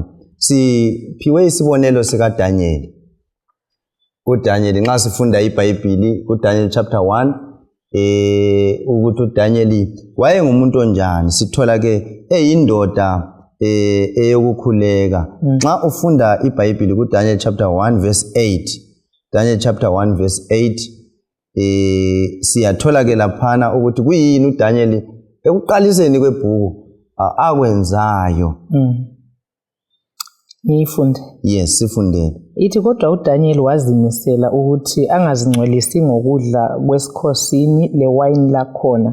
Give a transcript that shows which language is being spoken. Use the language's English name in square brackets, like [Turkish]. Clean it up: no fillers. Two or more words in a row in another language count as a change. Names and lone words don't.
[North Ndebele] Siphiwe isibonelo sika Daniel. uDaniel nxa sifunda iBhayibheli kuDaniel chapter 1 ukuthi uDaniel wayengumuntu onjani, sithola ke eyindoda eyokukhuleka. Nxa ufunda iBhayibheli kuDaniel chapter 1 verse 8, Daniel chapter 1 verse 8, siyathola ke laphana ukuthi kuyini uDaniel ekuqaliseni kwebhuku akwenzayo. Nifunde. Yes, sifundele. Ithi kodwa uDaniel wazimisela ukuthi angazingcolisi ngokudla kwesikhosini lewayini lakhona.